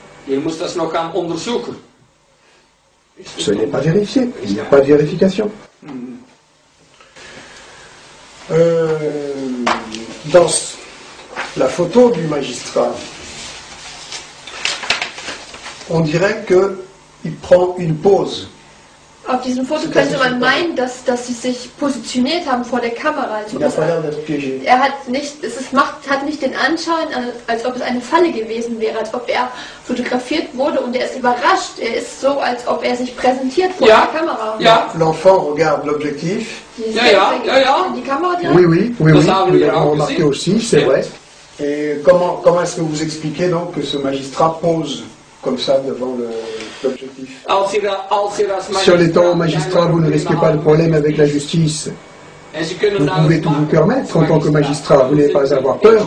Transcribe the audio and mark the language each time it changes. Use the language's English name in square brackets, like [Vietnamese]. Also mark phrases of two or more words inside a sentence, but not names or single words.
[French] Ce n'est pas vérifié. Il n'y a pas de vérification. Dans la photo du magistrat, on dirait qu'il prend une pause. [German] Auf diesem Foto könnte man meinen, dass sie sich positioniert haben vor der Kamera. Also hat nicht den Anschein, als ob es eine Falle gewesen wäre, als ob er fotografiert wurde und er ist überrascht. Er ist so, als ob er sich präsentiert vor der Kamera. Ja. [French] L'enfant regarde l'objectif. [German] Die Kamera direkt. [French] Oui, nous l'avons remarqué aussi, c'est vrai. Et comment est-ce que vous expliquez donc que ce magistrat pose comme ça devant l'objectif? Si en étant magistrat, vous ne risquez pas de problème avec la justice, vous pouvez tout vous permettre en tant que magistrat, vous n'avez pas à avoir peur.